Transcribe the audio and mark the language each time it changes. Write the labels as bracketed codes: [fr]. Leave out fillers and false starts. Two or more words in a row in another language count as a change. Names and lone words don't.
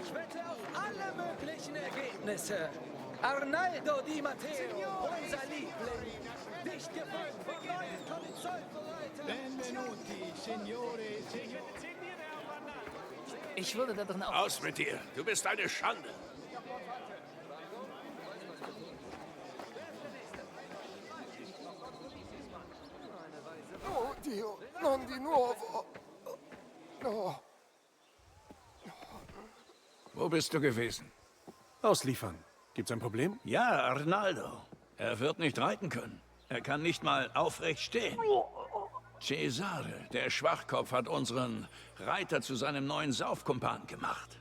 [de] Ich wette auf alle möglichen Ergebnisse. Arnaldo Di Matteo, unser Liebling. Nicht gefolgt von neuen Polizeibereitern. [it] Benvenuti, Signore. [de] Ich würde da drin auch... Aus mit dir. Du bist eine Schande. [it] Oh Dio, non di nuovo. No. [de] Wo bist du gewesen? Ausliefern. Gibt's ein Problem? Ja, Arnaldo. Er wird nicht reiten können. Er kann nicht mal aufrecht stehen. Cesare, der Schwachkopf, hat unseren Reiter zu seinem neuen Saufkumpan gemacht.